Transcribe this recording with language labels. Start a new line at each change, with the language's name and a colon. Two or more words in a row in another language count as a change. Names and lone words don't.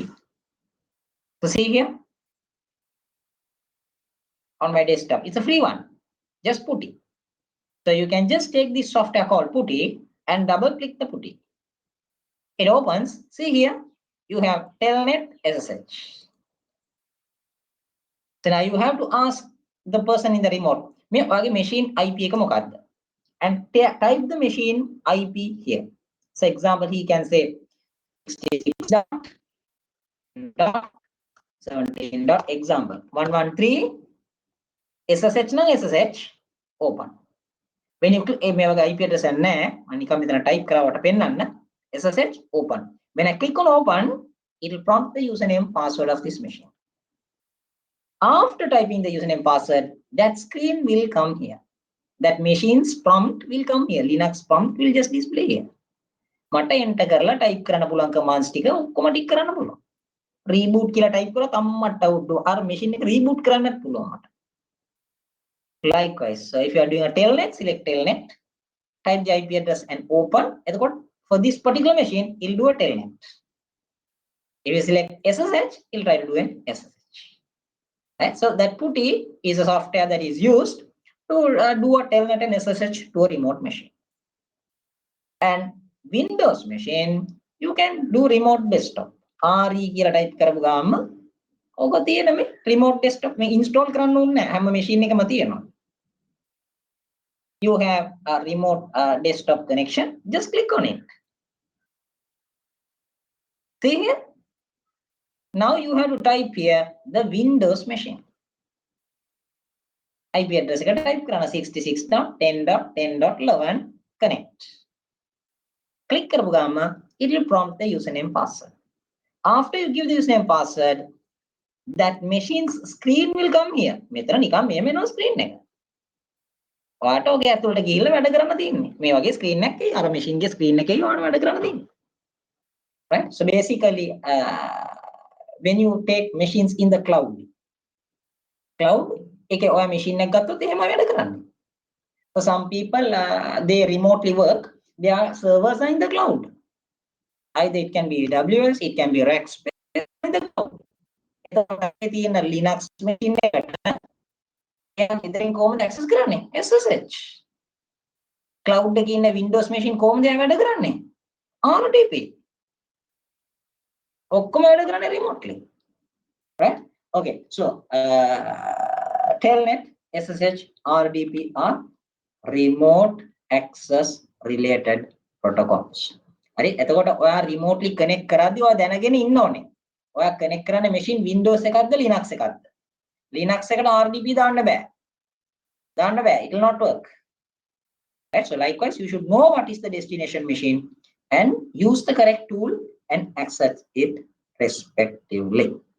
English: So see here on my desktop, it's a free one, just PuTTY. So you can just take this software called PuTTY and double click the PuTTY. It opens. See here, you have telnet SSH. So now you have to ask the person in the remote,
Sinhala: මේ ඔයාගේ
English: machine IP
Sinhala: එක මොකක්ද?
English: And type the machine IP here. So example, he can say 66.17.example 113 SSH නම් SSH open. When you click
Sinhala: මේ වගේ
English: IP address
Sinhala: එක නැහැ, මම නිකන් මෙතන type කරවට පෙන්නන්න
English: SSH open. When I click on open, it will prompt the username password of this machine. After typing the username password, that screen will come here. That machine's prompt will come here. Linux prompt will just display here.
Sinhala: මට enter කරලා type කරන්න පුළුවන් commands ටික ඔක්කොම ටික කරන්න පුළුවන්. Reboot කියලා type කරලා තම්මට අර machine එක reboot කරන්නත් පුළුවන් මට.
English: Likewise, so if you are doing a telnet, select telnet, type the IP address and open. එතකොට for this particular machine, it'll do a telnet. If you select SSH, it'll try to do an SSH. Right? So that PuTTY is a software that is used to do a telnet and SSH to a remote machine. And Windows machine, you can do remote desktop.
Sinhala: RE කියලා type කරපු ගාම ඕක තියෙන මේ
English: remote desktop
Sinhala: මේ install කරන්න ඕනේ නැහැ. හැම machine එකම තියෙනවා.
English: You have a remote desktop connection. Just click on it. See here. Now you have to type here the Windows machine. IP address
Sinhala: එක type කරන්න 66.10.10.11 connect.
English: Click
Sinhala: කරපු ගාම
English: it will prompt the username password. After you give the username password, that machine's screen will come here.
Sinhala: මෙතන නිකන් මෙහෙම එනවා screen එක. ඔයාට ඔගේ ඇතුළට ගිහිල්ලා වැඩ කරන්න තියෙන්නේ. මේ වගේ screen එකක් අර machine ගේ screen එකේ ඔයාට වැඩ කරන්න තියෙන්නේ.
English: Right? So basically when you take machines in the cloud
Sinhala: එකේ ඔයා machine එකක් ගත්තොත් එහෙම වැඩ කරන්නේ.
English: For some people they remotely work, their servers are in the cloud. Either it can be AWS, it can be Rackspace in the cloud.
Sinhala: එතකොට තියෙන Linux machine එකට එයා ඉදිරියෙන් කොහොමද access කරන්නේ? SSH. Cloud එකේ ඉන්න
English: Windows machine
Sinhala: කොහොමද එයා වැඩ කරන්නේ? RDP. ඔක්කොම වැඩ කරන්නේ remotely.
English: Right? Okay, so telnet, SSH, RDP are remote access related protocols.
Sinhala: හරි එතකොට ඔයා remotely connect කරද්දී ඔයා දැනගෙන ඉන්න ඕනේ. ඔයා connect කරන්නේ machine Windows එකක්ද Linux එකක්ද? Linux එකට RDP දාන්න බෑ.
English: It will not work. Right? So likewise, you should know what is the destination machine and use the correct tool and access it respectively.